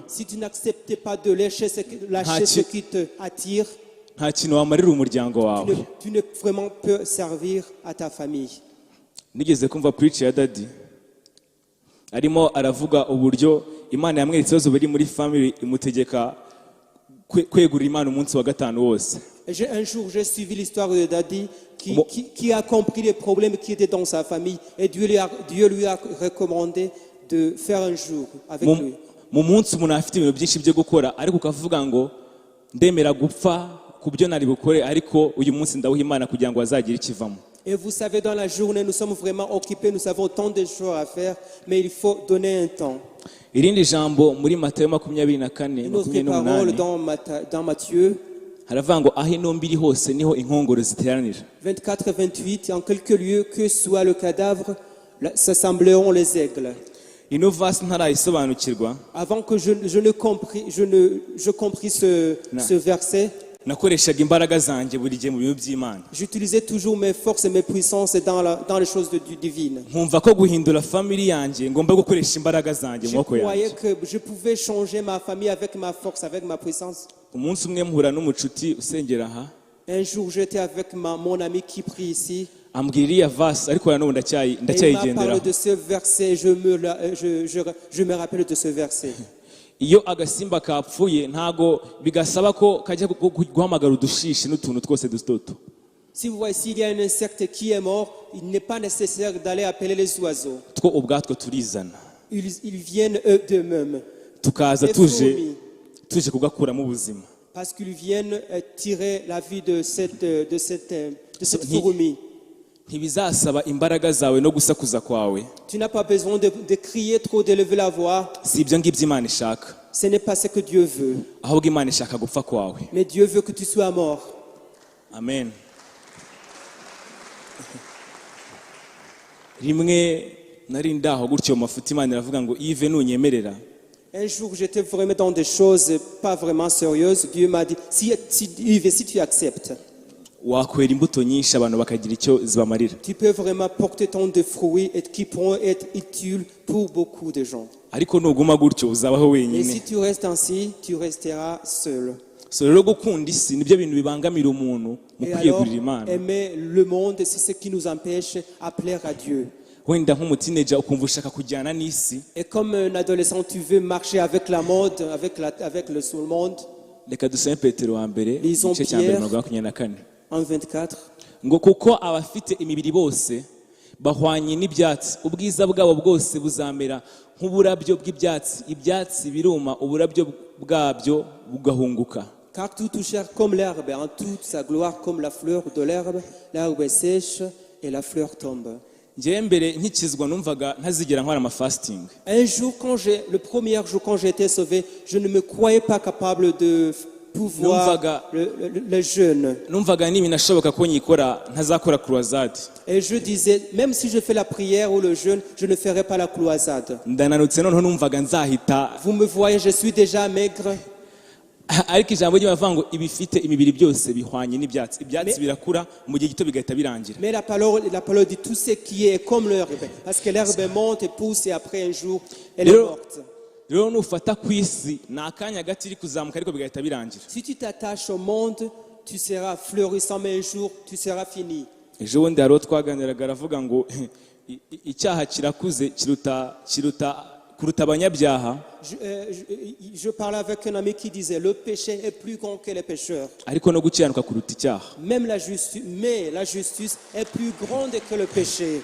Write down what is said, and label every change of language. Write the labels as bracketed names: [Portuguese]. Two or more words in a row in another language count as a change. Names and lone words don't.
[French] Si tu n'acceptes pas de lâcher [Kinyarwanda] Nta [French] ce ki- qui te attire, [Kinyarwanda] nta kintu wamarira umuryango wawe. [French] tu ne vraiment peux servir à ta famille. [Kinyarwanda] Nigeze kumva preach ya Daddy arimo aravuga uburyo Imana yamweretse ibibazo biri muri family imutegeka kwegurira Imana umunsi wa gatanu wose. [French] Un jour, j'ai suivi l'histoire de Daddy Bon. qui a compris les problèmes qui étaient dans sa famille et Dieu lui a recommandé de faire un jour avec lui. [Kinyarwanda] Mu munsi umuntu afite ibintu byinshi byo gukora, ariko ukavuga ngo ndemera gupfa ku byo nari bukore, ariko uyu munsi ndawuha Imana kugira ngo hazagire ikivamo. [French] Et vous savez, dans la journée, nous sommes vraiment occupés, nous avons tant de choses à faire, mais il faut donner un temps. [Kinyarwanda] Irindi jambo muri Matayo 24, [French] Une autre 28 parole dans Matthieu [Kinyarwanda] haravuga ngo aho intumbi iri hose niho inkongoro ziteranira. [French] 24 et 28, en quelques lieux que soit le cadavre, s'assembleront les aigles. [Kinyarwanda] Ino verse ntarayisobanukirwa, [French] Avant que je compris ce verset, [Kinyarwanda] nakoreshaga imbaraga zanjye buri gihe mu bintu by'Imana. [French] j'utilisais toujours mes forces et mes puissances dans les choses divines. [Kinyarwanda] Nkumva ko guhindura family yanjye ngomba gukoresha imbaraga zanjye mu [French] Je [Kinyarwanda] maboko [French] croyais [Kinyarwanda] yanjye. [French] que je pouvais changer ma famille avec ma force, avec ma puissance. [Kinyarwanda] Umunsi umwe mpura n'umucuti usengera aha, [French] Un jour, j'étais avec mon ami qui prie ici. [Kinyarwanda] ambwira iriya verse, ariko na n'ubu [French] Et il m'a parlé [Kinyarwanda] ndacyayigenderaho. [French] de ce verset, je me rappelle de ce verset. [Kinyarwanda] Iyo agasimba kapfuye ntago bigasaba ko kajya guhamagara udushishi n'utuntu twose dutoto. [French] Si vous voyez, s'il y a un insecte qui est mort, il n'est pas nécessaire d'aller appeler les oiseaux. [Kinyarwanda] Two ubwatwo turizana, [French] Ils viennent eux d'eux-mêmes. [Kinyarwanda] tukaza [French] Les [Kinyarwanda] tuje [French] fourmis, [Kinyarwanda] kugakuramo ubuzima. [French] parce qu'ils viennent tirer la vie de cette Ni- fourmi. [Kinyarwanda] Ntibizasaba imbaraga zawe no gusakuza kwawe, [French] Tu n'as pas besoin de crier trop, d'élever la voix. [Kinyarwanda] si ibyo ngibyo Imana ishaka, [French] Ce n'est pas ce que Dieu veut. [Kinyarwanda] ahubwo Imana ishaka gupfa kwawe. [French] Mais Dieu veut que tu sois mort. Amen. [Kinyarwanda] Rimwe nari ndaho gutyo mu mafuti, Imana iravuga ngo Yves nunyemerera [French] Un jour, j'étais vraiment dans des choses pas vraiment sérieuses. Dieu m'a dit, si tu acceptes, [Kinyarwanda] wakwera imbuto nyinshi abantu bakagira icyo zibamarira. [French] tu peux vraiment porter tant de fruits et qui pourront être utiles pour beaucoup de gens. [Kinyarwanda] Ariko nuguma gutyo uzabaho [French] Et si [Kinyarwanda] wenyine. [French] tu restes ainsi, tu resteras seul. [Kinyarwanda] So rero gukunda isi nibyo bintu bibangamira umuntu mu [French] Et alors, [Kinyarwanda] kwiyegurira Imana. [French] aimer le monde, c'est ce qui nous empêche à plaire à Dieu. [Kinyarwanda] Wenda nk'umutineja ukumva ushaka kujyana n'isi, [French] Et comme un adolescent, tu veux marcher avec la mode, avec le monde. [Kinyarwanda] reka dusome Petero wa mbere [French] Lisons [Kinyarwanda] igice cya mbere [French] Pierre. 24. En 24, [Kinyarwanda] Ngo kuko abafite imibiri bose bahwanye n'ibyatsi, ubwiza bwabo bwose buzamera nk'uburabyo bw'ibyatsi, ibyatsi biruma, uburabyo bwabyo bugahunguka. [French] car tout touche comme l'herbe, en toute sa gloire comme la fleur de l'herbe, l'herbe est sèche et la fleur tombe. [Kinyarwanda] Njyewe mbere nkikizwa numvaga ntazigera nkora amafasting. [French] Un jour, le premier jour quand j'ai été sauvé, je ne me croyais pas capable de pouvoir le jeûne. [Kinyarwanda] Numvaga n'ibintu ashoboka ko nyikora ntazakora croisade. [French] Et je disais, même si je fais la prière ou le jeûne, je ne ferai pas la croisade. [Kinyarwanda] Ndananutse noneho numvaga nzahita, [French] Vous me voyez, je suis déjà maigre. [Kinyarwanda] ariko ijambo ry'Imana ngo ibifite imibiri byose bihwanye n'ibyatsi, ibyatsi birakura mu gihe gito bigahita birangira. [French] Mais la parole dit tout ce qui est comme l'herbe. Parce que l'herbe monte et pousse et après un jour, elle est morte. [Kinyarwanda] Rero nufata ku isi ni akanya gato iri kuzamuka ariko bigahita birangira. [French] Si tu t'attaches au monde, tu seras florissant, mais un jour, tu seras fini. [Kinyarwanda] Ejo bundi hari uwo twaganiraga aravuga ngo icyaha kirakuze kuruta abanyabyaha, [French] Je parlais avec un ami qui disait, le péché est plus grand que les pécheurs. [Kinyarwanda] ariko no gukiranuka kuruta icyaha. [French] Mais la justice est plus grande que le péché.